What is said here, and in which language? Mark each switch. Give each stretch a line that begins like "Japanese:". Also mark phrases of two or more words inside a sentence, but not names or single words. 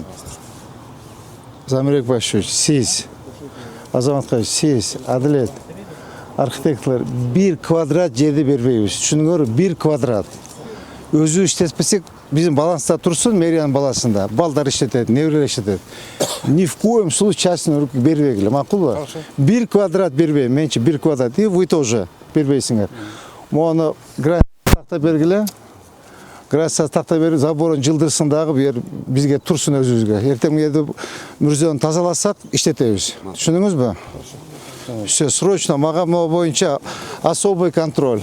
Kyrgyz: Замирбек Байшевич, сиз, Азаматка, сиз, Адилет, архитекторлор 1 квадрат жерди бербейбиз. Түшүнүңөрбү? 1 квадрат. Өзү иштетпесек, биздин баланста турсун, мэриянын баласында. Балдар иштетет, неберелер иштетет.
Russian: Ни в коем случае частный
Kyrgyz: бербегиле, макулбу? 1 квадрат бербейм, менчи 1 квадрат.
Russian: И вы тоже бербейсиңер.
Kyrgyz: Мону граница такта бергиле. Граница такта берип, заборун жылдырсын дагы бизге турсун өзүбүзгө. Эртең менен мүрзөнү тазаласак, иштетебиз. Түшүндүңүзбү?
Russian: Все, срочно
Kyrgyz: мага могу боюнча
Russian: особый контроль.